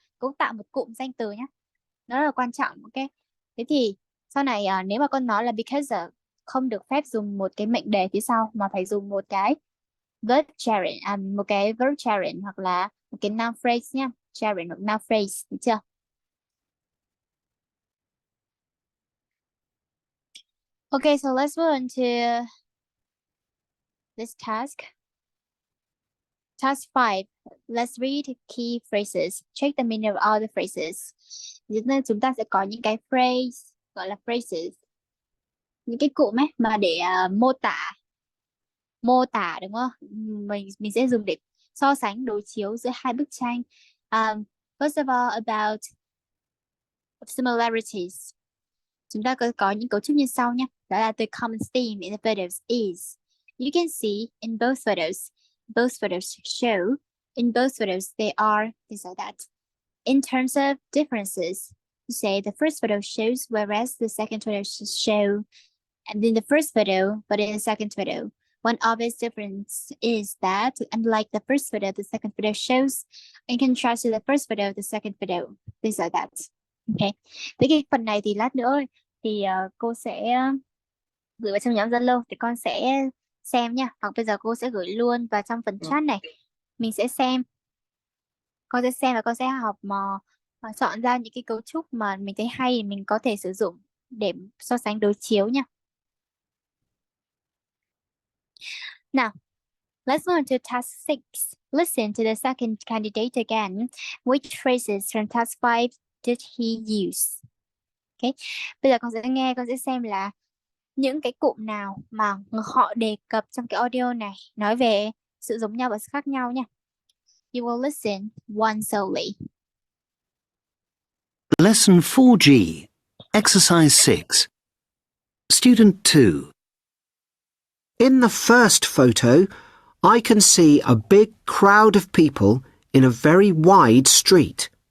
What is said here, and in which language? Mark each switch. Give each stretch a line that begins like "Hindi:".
Vietnamese: Cấu tạo một cụm danh từ nhé. Nó rất là quan trọng, ok? Thế thì sau này nếu mà con nói là because không được phép dùng một cái mệnh đề phía sau mà phải dùng một cái verb gerund, một cái verb gerund hoặc là một cái noun phrase nhá. Gerund hoặc noun phrase, được chưa?
English: Okay, so let's move on to this task. Task 5. Let's read key phrases. Check the meaning of all the phrases.
Vietnamese: Nên chúng ta sẽ có những cái phrase gọi là phrases, những cái cụm ấy mà để mô tả đúng không? Mình sẽ dùng để so sánh đối chiếu giữa hai bức tranh.
English: Um, First of all, about similarities.
Vietnamese: Chúng ta có những cấu trúc như sau nhé. Đó là
English: the common theme in the photos is. You can see in both photos show, in both photos they are, things like that. In terms of differences, you say the first photo shows, whereas the second photo show, and in the first photo, but in the second photo. One obvious difference is that, unlike the first photo, the second photo shows, in contrast to the first photo, the second photo, things like that.
Vietnamese: Ok, với cái phần này thì lát nữa thì cô sẽ gửi vào trong nhóm Zalo thì con sẽ xem nha. Hoặc bây giờ cô sẽ gửi luôn vào trong phần chat này. Mình sẽ xem, con sẽ xem và con sẽ học mà chọn ra những cái cấu trúc mà mình thấy hay thì mình có thể sử dụng để so sánh đối chiếu nha. Nào,
English: let's move on to task 6. Listen to the second candidate again. Which phrases from task 5 did he use?
Vietnamese: Ok, bây giờ con sẽ nghe, con sẽ xem là những cái cụm nào mà họ đề cập trong cái audio này nói về sự giống nhau và sự khác nhau nha.
English: You will listen once only. Lesson 4G, Exercise 6. Student 2. In the first photo, I can see a big crowd of people in a very wide street.